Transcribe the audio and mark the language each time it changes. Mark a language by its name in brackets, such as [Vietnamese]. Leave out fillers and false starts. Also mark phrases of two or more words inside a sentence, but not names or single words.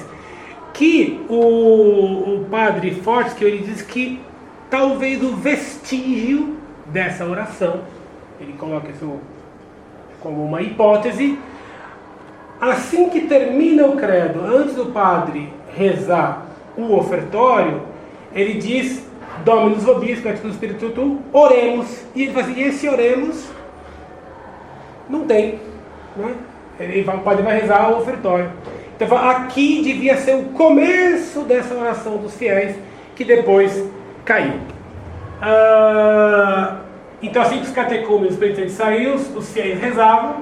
[Portuguese] Que o padre Fortescue, ele diz que talvez o vestígio dessa oração, ele coloca isso como uma hipótese, assim que termina o credo, antes do padre rezar o ofertório, ele diz [Latin] Dominus vobiscum et spiritu tuum, [Portuguese] oremos, e ele fala assim, e esse oremos não tem, né? O padre vai rezar o ofertório. Então aqui devia ser o começo dessa oração dos fiéis, que depois caiu. Então assim que os catecúmenos penitentes saíram, os fiéis rezavam.